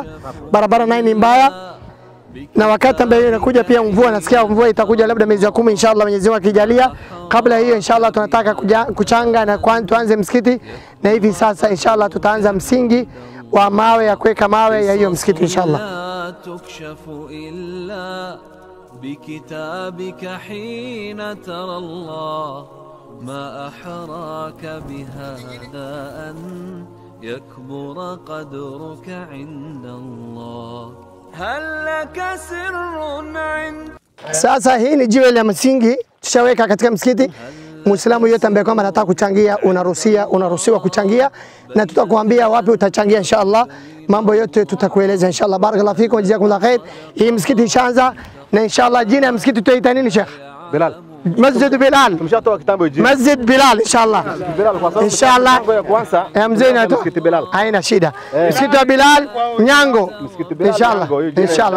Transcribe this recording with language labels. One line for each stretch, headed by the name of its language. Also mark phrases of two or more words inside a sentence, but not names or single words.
Swahili: Barabara nayo ni mbaya, na wakati ambayo inakuja pia mvua, nasikia mvua itakuja labda mwezi wa 10 inshallah Mwenyezi Mungu akijalia. Kabla hiyo inshallah tunataka kuchanga na tuanze msikiti, na hivi sasa inshallah tutaanza msingi wa mawe ya kuweka mawe ya hiyo msikiti inshallah.
Arabic: بكتابك حين ترى الله. ما أحراك بهذا أن يكبر قدرك عند الله؟ هل لك سر عند
Swahili: Sasa hii ni jiwe la msingi tushaweka katika msikiti, Muislamu yote ambaye kwamba anataka kuchangia unaruhusiwa kuchangia, na tutakuambia wapi utachangia inshallah. Mambo yote tutakueleza inshallah.
Arabic: بارك الله فيكم، جزاكم الله خير.
Swahili: Hii msikiti ishaanza na inshallah jina ya msikiti tutaita nini Sheikh? Bilal. Masjid Bilal. Tumeshatoa kitambo jina. Masjid Bilal inshallah. Inshallah. Mzee na Msikiti Bilal. Haina shida. Msikiti wa Bilal Nyango. Inshallah. Inshallah.